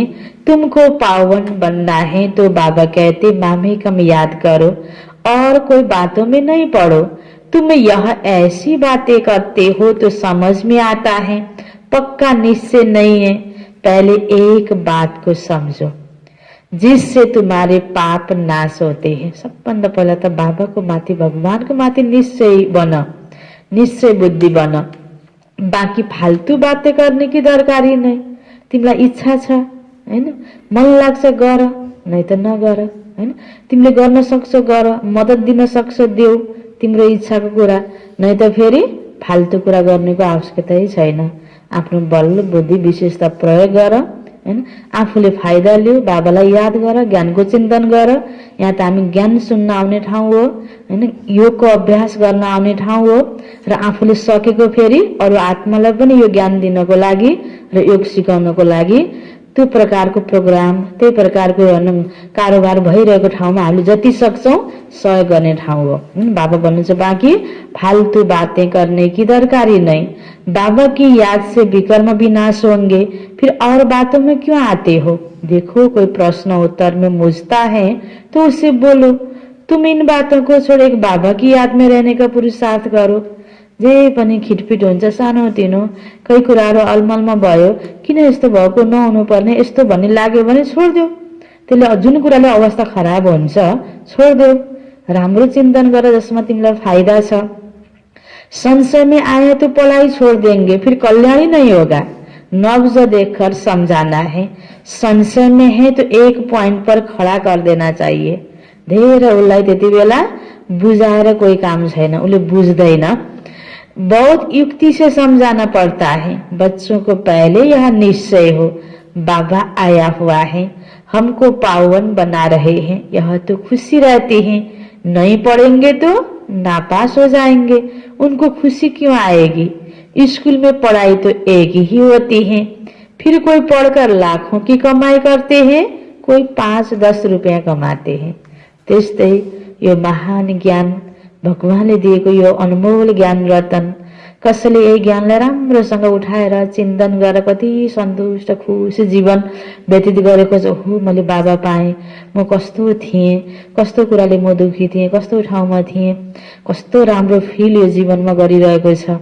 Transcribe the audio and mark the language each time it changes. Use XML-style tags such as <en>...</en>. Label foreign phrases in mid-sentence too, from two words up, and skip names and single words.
<hi>तुमको पावन बनना है तो बाबा कहते मामे कम याद करो और कोई बातों में नहीं पड़ो। तुम यह ऐसी बातें करते हो तो समझ में आता है, पक्का निश्चय नहीं है। पहले एक बात को समझो जिससे तुम्हारे पाप नाश होते हैं।</hi> <ne>सबभन्दा पहिला त बाबाको माथि, भगवानको माथि निश्चय बन, निश्चय बुद्धि बन।</ne> <hi>बाँकी फाल्तु बातें करने की दरकारी नहीं।</hi> <ne>तिमीलाई इच्छा छ हैन, मन लाग्छ गर, नै त नगर हैन। तिमीले गर्न सक्छौ गर, मद्दत दिन सक्छौ देऊ तिम्रो इच्छाको कुरा, नै त फेरि फाल्तु कुरा गर्नेको आवश्यकतै छैन। आफ्नो बल बुद्धि विशेषता प्रयोग गर हैन, आफूले फाइदा लिऊ, बाबालाई याद गर, ज्ञानको चिन्तन गर। यहाँ त हामी ज्ञान सुन्न आउने ठाउँ हो हैन, योगको अभ्यास गर्न आउने ठाउँ हो र आफूले सकेको फेरि अरू आत्मालाई पनि यो ज्ञान दिनको लागि र योग सिकाउनको लागि त्यो प्रकारको प्रोग्राम, त्यही प्रकारको कारोबार भइरहेको ठाउँमा हामीले जति सक्छौँ सहयोग गर्ने ठाउँ हो। बाबा भन्नुहुन्छ,</ne> <hi>बाँकी फाल्तु बातें करने की दरकारी नहीं। बाबा की याद से विकर्म विनाश होंगे, फिर और बातों में क्यों आते हो। देखो कोई प्रश्न उत्तर में मुझता है तो उससे बोलो। तुम इन बातों को छोड़ एक बाबा की याद में रहने का पुरुषार्थ करो।</hi> <ne>जे पनि खिटपिट हुन्छ, सानोतिनो कही कुराहरू अलमलमा भयो, किन यस्तो भएको, नहुनु पर्ने, यस्तो भन्ने लाग्यो भने छोडिदेऊ। त्यसले जुन कुराले अवस्था खराब हुन्छ छोडिदेऊ, राम्रो चिन्तन गर जसमा तिमीलाई फाइदा छ।</ne> <hi>संशय में आए तो पलाई छोड़ देंगे, फिर कल्याण ही नहीं होगा। नब्ज देखकर समझाना है, संशय में है तो एक पॉइंट पर खड़ा कर देना चाहिए।</hi> <ne>धेरै उसलाई त्यति बेला बुझाएर कोही काम छैन, उसले बुझ्दैन।</ne> <hi>बहुत युक्ति से समझाना पड़ता है। बच्चों को पहले यह निश्चय हो, बाबा आया हुआ है, हमको पावन बना रहे हैं, यह तो खुशी रहती है। नहीं पढ़ेंगे तो नापास हो जाएंगे, उनको खुशी क्यों आएगी? स्कूल में पढ़ाई तो एक ही होती है। फिर कोई पढ़कर लाखों की कमाई करते हैं, कोई 5-10 रुपियाँ कमाते हैं।</hi> <ne>त्यस्तै यो महान ज्ञान भगवानले दिएको यो अनमोल ज्ञान रतन कसैले यही ज्ञानलाई राम्रोसँग उठाएर चिन्तन गरेर कति सन्तुष्ट खुसी जीवन व्यतीत गरेको छ। हो मैले बाबा पाएँ, म कस्तो थिएँ, कस्तो कुराले म दुखी थिएँ, कस्तो ठाउँमा थिएँ, कस्तो राम्रो फिल यो जीवनमा गरिरहेको छ।</ne>